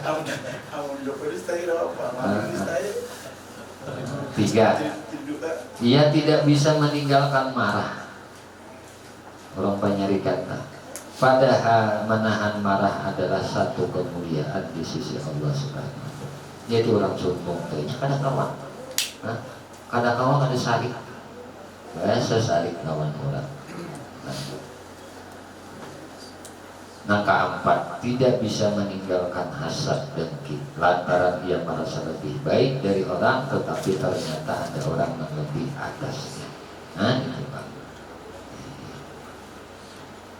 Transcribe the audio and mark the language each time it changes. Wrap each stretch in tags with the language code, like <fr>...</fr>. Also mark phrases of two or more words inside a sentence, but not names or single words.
<id>Tiga, ia tidak bisa meninggalkan marah. Orang penyari kata, padahal menahan marah adalah satu kemuliaan di sisi Allah</id> <ar>سبحانه وتعالى.</ar> <bjn>Jadi orang sombong kayaknya kada kawan, kada kawan kada sarik, biasa sarik kawan orang.</bjn> <id>Yang keempat, tidak bisa meninggalkan hasad dengki lantaran ia merasa lebih baik dari orang, tetapi ternyata ada orang yang lebih atasnya. Nah, ini Pak.</id>